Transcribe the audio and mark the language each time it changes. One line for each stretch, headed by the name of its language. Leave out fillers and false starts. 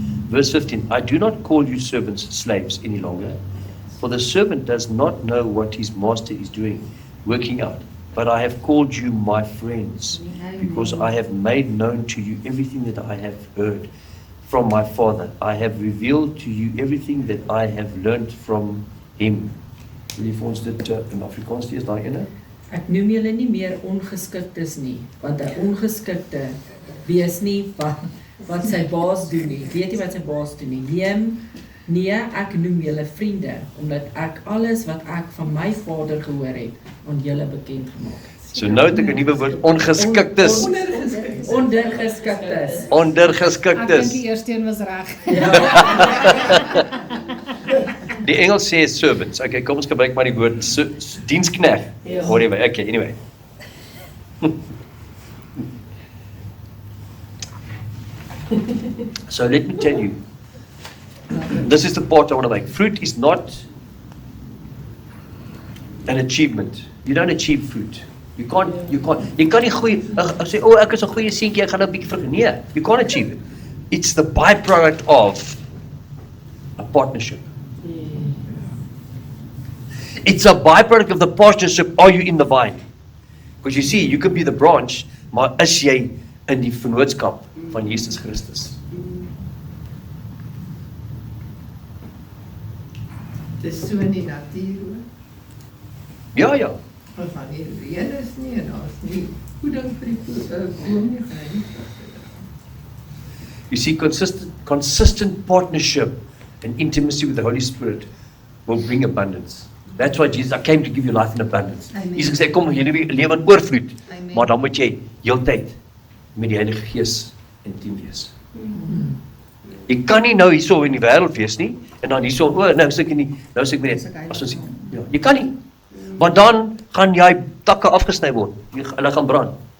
English: Verse 15, "I do not call you servants, slaves any longer, for the servant does not know what his master is doing, working out. But I have called you my friends, because I have made known to you everything that I have heard from my Father. I have revealed to you everything that I have learned from him."
Afrikaans: Wil jy vir ons dit in Afrikaans lees, daai ene? Ek noem julle nie meer ongeskiktes nie, want 'n ongeskikte weet nie wat sy baas doen nie. Weet nie wat sy baas doen nie. Nee, ek noem julle vriende, omdat ek alles wat ek van my Vader gehoor het, aan julle bekend gemaak het. So nou het ek 'n nuwe woord, ongeskiktes. Ondergeskiktes. Ek Ondergeskiktes. dink die eerste een was reg. Die Engels sê servants. Okay, kom ons gebruik maar die woord dienskneg.
English: Whatever. Okay, anyway. So let me tell you, this is the part I want to make. Fruit is not an achievement. You don't achieve fruit. You can't
Afrikaans: nie goeie, ek sê, ek is 'n goeie seentjie, ek gaan nou 'n bietjie vrug. Nee,
English: you can't achieve it. It's the byproduct of a partnership. It's a byproduct of the partnership. Are you in the vine? Because you see, you could be the branch,
Afrikaans: maar is jy in die vennootskap van Jesus Christus? Dis so in die natuur hoor. Ja, ja. As daar nie reën is nie en daar's nie voeding vir die boom nie, gaan hy nie vrugte dra.
English: You see, consistent partnership and intimacy with the Holy Spirit will bring abundance. That's why Jesus, I came to give you life in abundance. Amen.
Afrikaans: Jesus sê, kom, jy lewe in oorvloed, Amen. maar dan moet jy heeltyd met die Heilige Gees intiem wees. Jy kan nie nou hierso in die wêreld wees nie, en dan hierso, nou is ek nie, nou is ek met dit, as ons, ja, jy kan nie, want dan gaan jy takke afgesny word, hulle gaan brand.